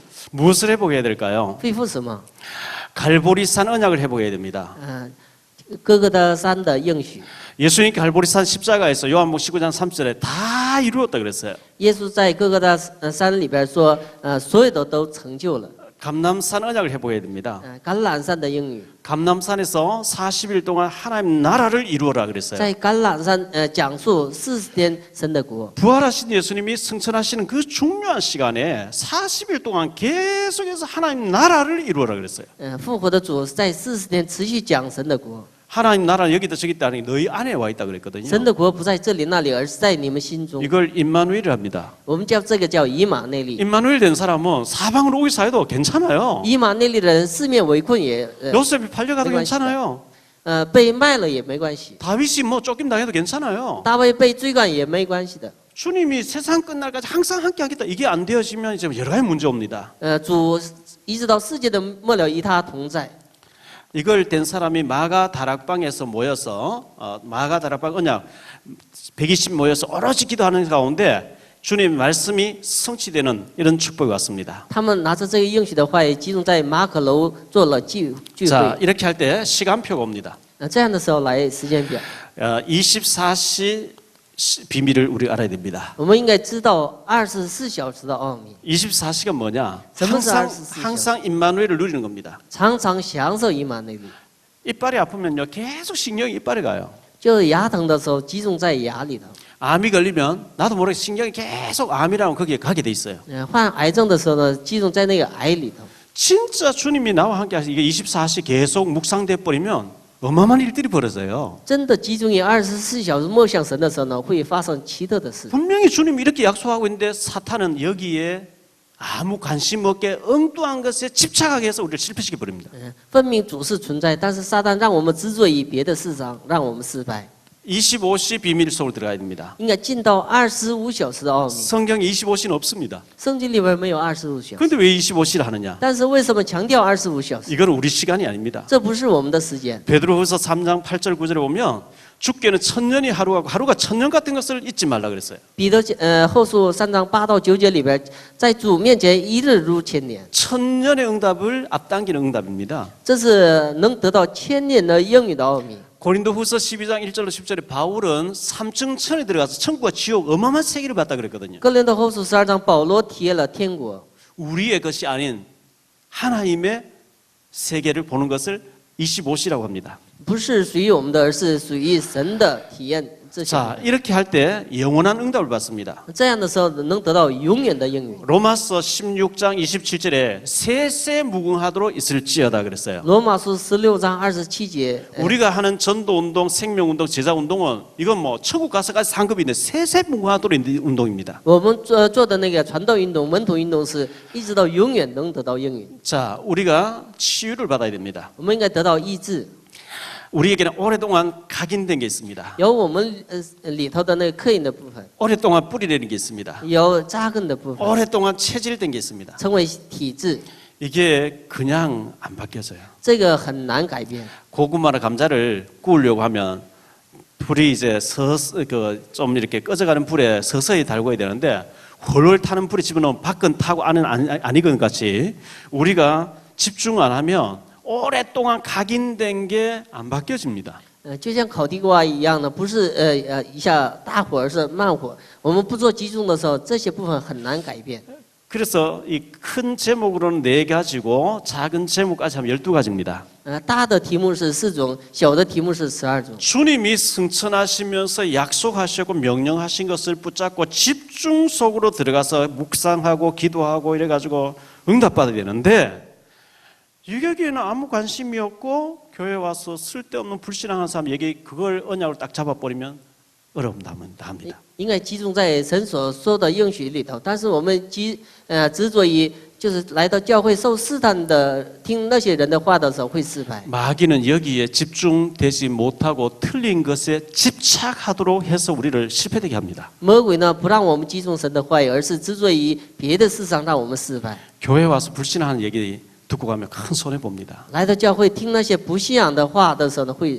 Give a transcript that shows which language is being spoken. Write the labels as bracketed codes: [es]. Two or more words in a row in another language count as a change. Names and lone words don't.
[ko] 무엇을 회복해야 될까요? [zh] 恢复什么？ [ko] 갈보리산 언약을 회복해야 됩니다. [zh] 哥哥的山的应许。 [ko] 예수님께 갈보리산 십자가에서 요한복음 19장 3절에 다 이루었다 그랬어요. [zh] 耶稣在哥哥的山里边说，所有的都成就了。 [ko] 감람산 언약을 회복해야 됩니다. [zh] 橄榄山的应许， [ko] 감람산에서 40일 동안 하나님 나라를 이루어라 그랬어요. [zh] 在橄榄山讲述40天神的国。 [ko] 부활하신 예수님이 승천하시는 그 중요한 시간에 40일 동안 계속해서 하나님 나라를 이루어라 그랬어요. [zh] 复活的主在40天持续讲神的国。 [ko] 하나님 나라는 여기다 저기 있다 하는 게 너희 안에 와 있다 그랬거든요. [zh] 神的国不在这里那里，而是在你们心中。 [ko] 이걸 임마누엘을 합니다. [zh] 我们叫这个叫以马内利。 [ko] 임마누엘 된 사람은 사방으로 오기 사이도 괜찮아요. [zh] 以马内利的人四面围困也， [ko] 요셉이 팔려가도 괜찮아요. [zh] 被卖了也没关系， [ko] 다윗이 뭐 쫓김 당해도 괜찮아요. [zh] 大卫被追赶也没关系的。 [ko] 주님이 세상 끝날까지 항상 함께 하겠다. 이게 안 되어지면 이제 여러 가지 문제 옵니다. [zh] 主一直到世界的末了与他同在。 [ko] 이걸 된 사람이 마가 다락방에서 모여서 마가 다락방 언약 120 모여서 오로지 기도하는 가운데 주님 말씀이 성취되는 이런 축복이 왔습니다. [zh] 他们拿着这个应许的话语，集中在马可楼做了聚 [ko] 자, [zh] 会。 [ko] 이렇게 할 때 시간표가 옵니다. [zh] 这样的时候来时间表， [ko] 24시 비밀을 우리 알아야 됩니다. [zh] 我们应该知道24小时的奥秘， [ko] 24시가 뭐냐? [zh] 什么是 [ko] 항상 24시간? 항상 임마누엘을 누리는 겁니다. [zh] 常常享受以马内利。 [ko] 이빨이 아프면요 계속 신경이 이빨에 가요. [zh] 就是牙疼的时候，集中在牙里头。 [ko] 암이 걸리면 나도 모르게 신경이 계속 암이라고 거기에 가게 돼 있어요. [zh] 患癌症的时候呢，集中在那个癌里头。 [ko] 진짜 주님이 나와 함께 하시 이게 24시 계속 묵상돼 버리면 어마어마한 일들이 벌어져요. [zh] 真的集中于24小时默想神的时候呢，会发生奇特的事。 [ko] 분명히 주님이 이렇게 약속하고 있는데 사탄은 여기에 아무 관심 없게 엉뚱한 것에 집착하게 해서 우리를 실패시켜 버립니다. [zh] 分明主是存在，但是撒旦让我们执着于别的事上，让我们失败。 [ko] 25시 비밀 속으로 들어가야 됩니다. [zh] 应该进到25小时的奥秘。 [ko] 성경에 25시는 없습니다. [zh] 圣经里边没有25小时， [ko] 그런데 왜 25시를 하느냐? [zh] 但是为什么强调25小时？ [ko] 이건 우리 시간이 아닙니다. [zh] 这不是我们的时间。 [ko] 베드로후서 3장 8절 9절에 보면 죽게는 천년이 하루하고 하루가 천년 같은 것을 잊지 말라 그랬어요. [zh] 彼得后书3章8到9节里边，在主面前一日如千年， [ko] 천년의 응답을 앞당기는 응답입니다. [zh] 这是能得到千年的应允的奥秘。 [ko] 고린도후서 12장 1절로 10절에 바울은 삼층천에 들어가서 천국과 지옥 어마어마한 세계를 봤다 그랬거든요. [zh] 哥林多后书12章，保罗体验了天国， [ko] 우리의 것이 아닌 하나님의 세계를 보는 것을 25시라고 합니다. [zh] 不是属于我们的，而是属于神的体验。这些 [ko] 자, 이렇게 할 때 영원한 응답을 받습니다. [zh] 这样的时候能得到永远的应允。 [ko] 로마서 16장 27절에 세세 무궁하도록 있을지어다 그랬어요. [zh] 罗马书16章27节， [ko] 우리가 하는 전도 운동, 생명 운동, 제자 운동은 이건 뭐 천국 가서까지 상급인데 세세 무궁하도록 있는 운동입니다. [zh] 我们做的那个传道运动、门徒运动是一直到永远能得到应允。 [ko] 자, 우리가 치유를 받아야 됩니다. [zh] 我们应该得到医治。 [ko] 우리에게는 오랫동안 각인된 게 있습니다. [zh] 有我们里头的那个刻印的部分， [ko] 오랫동안 뿌리내는 게 있습니다. [zh] 有扎根的部分， [ko] 오랫동안 체질된 게 있습니다. [zh] 成为体质， [ko] 이게 그냥 안 바뀌어져요. [zh] 这个很难改变。 [ko] 고구마나 감자를 구우려고 하면 불이 이제 좀 이렇게 꺼져가는 불에 서서히 달궈야 되는데 훨훨 타는 불에 집어넣으면 밖은 타고 안은 안 익은 것 같이 우리가 집중 안 하면 오랫동안 각인된 게 안 바뀌어집니다. [zh] 就像烤地瓜一样的，不是一下大火，而是慢火。我们不做集中的时候，这些部分很难改变。 [ko] 그래서 이 큰 제목으로는 4가지고 작은 제목까지 하면 12가지입니다. [zh] 大的题目是4种，小的题目是12种。 [ko] 주님이 승천하시면서 약속하시고 명령하신 것을 붙잡고 집중 속으로 들어가서 묵상하고 기도하고 이래가지고 응답받아야 되는데 유교계에는 아무 관심이 없고 교회 와서 쓸데없는 불신앙하는 사람 얘기 그걸 언약으로 딱 잡아버리면 어려움답니다. [zh] 应该集中在神所说的应许里头，但是我们执着于就是来到教会受试探的听那些人的话的时候会失败。 [ko] 마귀는 여기에 집중되지 못하고 틀린 것에 집착하도록 해서 우리를 실패되게 합니다. [zh] 魔鬼呢不让我们集中神的话语，而是执着于别的事上让我们失败。 [ko] 교회 와서 불신하는 얘기 듣고 가면 큰 손해 봅니다. [zh] 来到教会听那些不信仰的话的时候呢，会